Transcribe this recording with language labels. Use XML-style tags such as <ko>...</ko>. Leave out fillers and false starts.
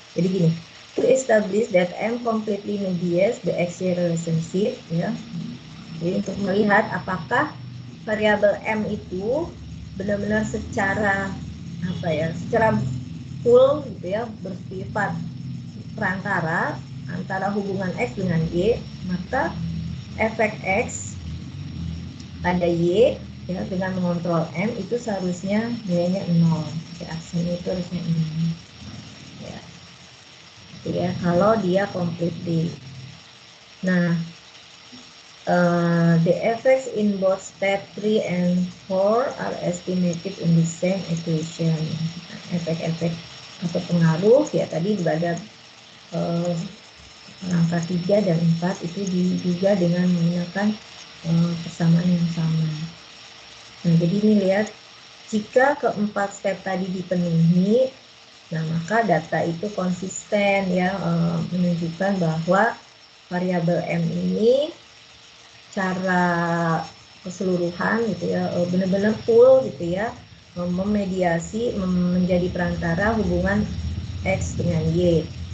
<id>Jadi gini,</id> <en>to establish that M completely mediates the X-Y relationship ya.</en> <id>Jadi untuk melihat apakah variabel M itu benar-benar secara apa ya, secara full gitu ya, bersifat perantara antara hubungan X dengan Y, maka efek X pada Y ya dengan mengontrol M itu seharusnya nilainya 0. Aksennya itu harusnya 0. Ya. Gitu ya, kalau dia</id> <en>completely. Nah, the effects in both step 3 and 4 are estimated in the same equation.</en> <id>Efek-efek atau pengaruh ya tadi pada angka 3 dan 4 itu juga dengan menggunakan persamaan yang sama. Nah, jadi ini lihat, jika keempat step tadi dipenuhi, nah maka data itu konsisten ya, menunjukkan bahwa variabel M ini secara keseluruhan gitu ya, benar-benar full gitu ya, memediasi menjadi perantara hubungan X dengan Y.</id>